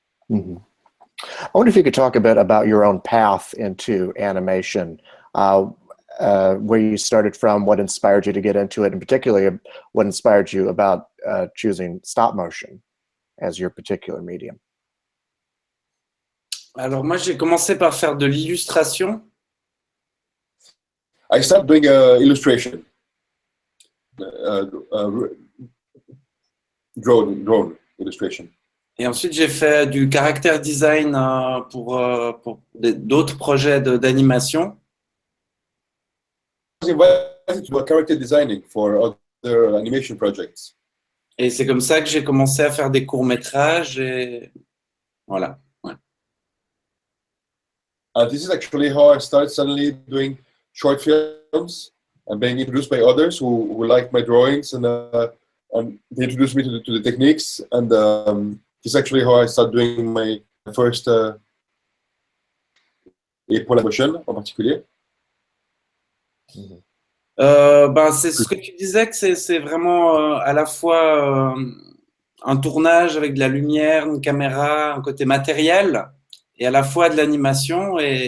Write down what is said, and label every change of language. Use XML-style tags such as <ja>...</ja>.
<en>Mm-hmm. I wonder if you could talk a bit about your own path into animation, where you started from, what inspired you to get into it, and particularly what inspired you about choosing stop motion as your particular medium.</en> <fr>Alors moi, j'ai commencé par faire de l'illustration.</fr> <en>I started doing illustration, drone illustration.</en> <fr>Et ensuite, j'ai fait du character design pour d'autres projets d'animation.</fr> <en>I was invited to do character designing for other animation projects.</en> <fr>Et c'est comme ça que j'ai commencé à faire des courts-métrages et voilà. Ouais.</fr> <en>This is actually how I started suddenly doing short films and being introduced by others who liked my drawings, and they introduced me to the techniques, and this is actually how I started doing my first</en> <fr>et pour la motion en particulier. C'est ce que tu disais, que c'est vraiment à la fois un tournage avec de la lumière, une caméra, un côté matériel, et à la fois de l'animation.</fr>